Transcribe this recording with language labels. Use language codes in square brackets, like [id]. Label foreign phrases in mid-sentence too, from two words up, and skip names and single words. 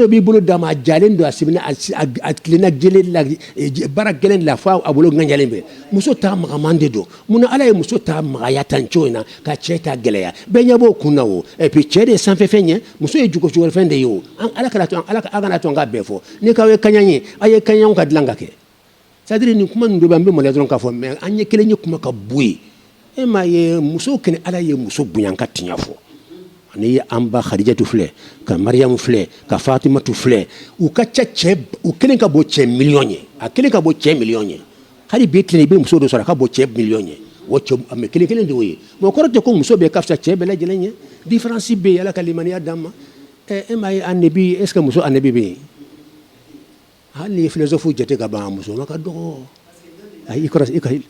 [bm] b'i bolo d'a ma a jalen don a sibina a tilenna gɛlɛn la baara gɛlɛn la fo a bolo ŋaɲalen bɛ muso ta magaman de don mun na ala ye muso ta magaya tan cogo in na ka cɛ ta gɛlɛya bɛɛ ɲɛ b'o kun na o [fr] et puis [bm] cɛ de ye sanfɛfɛn ye muso ye jukɔrɔfɛn de ye o ala kana to an k'a bɛɛ fɔ ni k'aw ye kaɲa ye a ye kaɲaw ka dilan ka kɛ [fr] c'est-à-dire [bm] nin kuma ninnu dɔ bɛ an bɛ maloya dɔrɔn k'a fɔ mais an ye kelen ye kuma ka bo ye e m'a ye muso kɛnɛ ala ye muso bonya ka tiɲɛ fɔ n'i ye an ba Khadijatu filɛ ka Mariyamu filɛ ka Fatimatu filɛ u ka ca cɛ u kelen ka bɔ cɛ miliyɔn ye a kelen ka bɔ cɛ miliyɔn ye hali bi tile i bɛ muso dɔ sɔrɔ a ka bɔ cɛ miliyɔn ye o cɛ mais kelen kelen de y'o ye mais o kɔrɔ tɛ ko muso bɛɛ ka fisa cɛ bɛɛ lajɛlen ye différence bɛ yen ala ka limaniya d'an ma e m'a ye anabi [fr] est ce que [bm] muso anabi bɛ yen hali ni ye philosophe jate ka ban muso ma ka dɔgɔ ayi i kɔrɔ i ka hakili